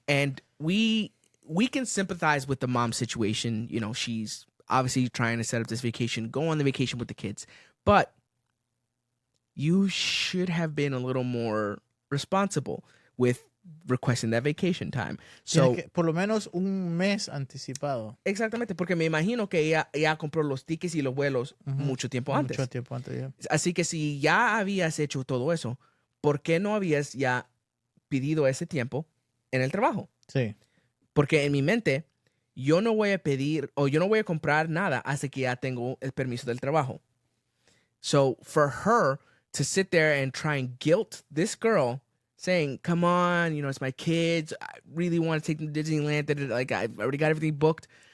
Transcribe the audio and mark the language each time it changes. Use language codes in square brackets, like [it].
[en] And we can sympathize with the mom situation. You know, she's obviously trying to set up this vacation, go on the vacation with the kids. But you should have been a little more responsible with requesting that vacation time. So, [es] que, por lo menos un mes anticipado. Exactamente, porque me imagino que ella compró los tickets y los vuelos mucho tiempo antes. Mucho tiempo antes, yeah. Así que si ya habías hecho todo eso, ¿por qué no habías ya pedido ese tiempo en el trabajo? Sí. Porque en mi mente, yo no voy a pedir o yo no voy a comprar nada hasta que ya tengo el permiso del trabajo. [en] So for her to sit there and try and guilt this girl saying, come on, you know, it's my kids. I really want to take them to Disneyland. Like, I've already got everything booked.